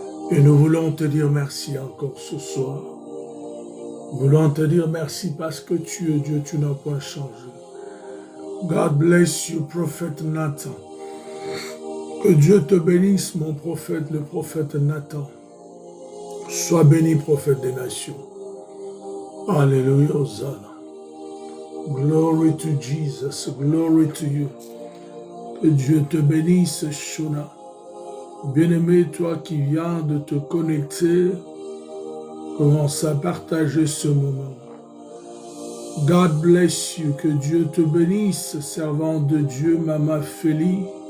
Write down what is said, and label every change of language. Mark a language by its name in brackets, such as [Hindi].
[French] Et nous voulons te dire merci encore ce soir. Nous voulons te dire merci parce que tu es Dieu, tu n'as pas changé. [English] God bless you, [French] prophète Nathan. Que Dieu te bénisse, mon prophète, le prophète Nathan. Sois béni, prophète des nations. Alléluia, Hosanna. [English] Glory to Jesus, glory to you. [French] Que Dieu te bénisse, Shona. Bien-aimé, toi qui viens de te connecter, commence à partager ce moment. [English] God bless you, [French] que Dieu te bénisse, servant de Dieu, Mama Félie.